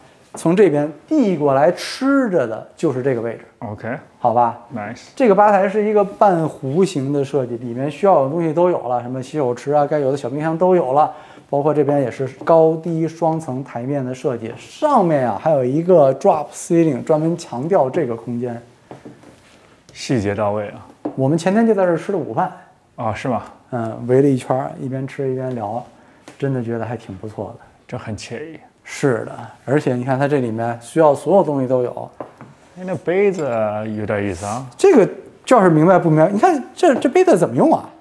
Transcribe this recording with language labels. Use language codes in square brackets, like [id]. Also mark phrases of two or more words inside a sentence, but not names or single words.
[zh] 從這邊遞過來吃着的就是這個位置。 OK，好吧，Nice。這個吧台是一個半弧形的設計，裡面需要的東西都有了，什麼洗手池啊，該有的小冰箱都有了，包括這邊也是高低雙層台面的設計，上面啊還有一個 [en] drop ceiling， [zh] 專門強調這個空間，細節到位啊。我們前天就在這兒吃了午飯。啊，是嗎？圍了一圈，一邊吃一邊聊，真的覺得還挺不錯的。這很愜意。是的，而且你看它這裡面需要所有東西都有。那杯子有點意思啊。這個就是明白不明白？你看這杯子怎麼用啊？